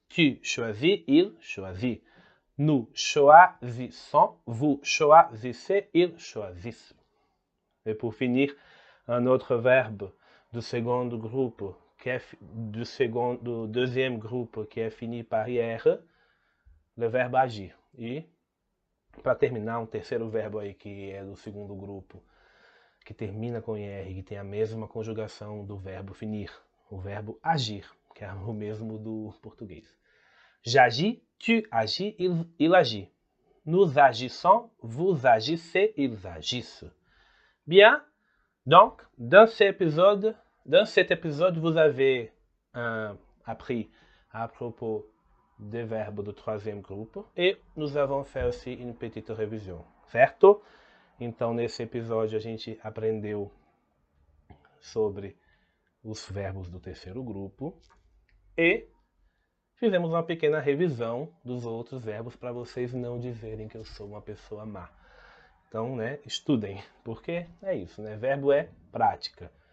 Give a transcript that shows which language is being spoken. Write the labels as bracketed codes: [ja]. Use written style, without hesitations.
[fr] tu choisis, il choisit. Nous choisissons, vous choisissez, ils choisissent. Et pour finir, un autre verbe du second groupe, du deuxième groupe qui est fini par IR, le verbe agir. [pt] E, para terminar, um terceiro verbo aí que é do segundo grupo, que termina com IR, que tem a mesma conjugação do verbo finir, o verbo agir, que é o mesmo do português. [fr] J'agis, tu agis, il agit. Nous agissons, vous agissez, ils agissent. Bien, donc, dans cet épisode, vous avez appris à propos des verbes do troisième groupe e nous avons fait aussi une petite révision, certo? [pt] Então, nesse episódio, a gente aprendeu sobre os verbos do terceiro grupo e fizemos uma pequena revisão dos outros verbos para vocês não dizerem que eu sou uma pessoa má. Então, né, estudem, porque é isso, né? Verbo é prática.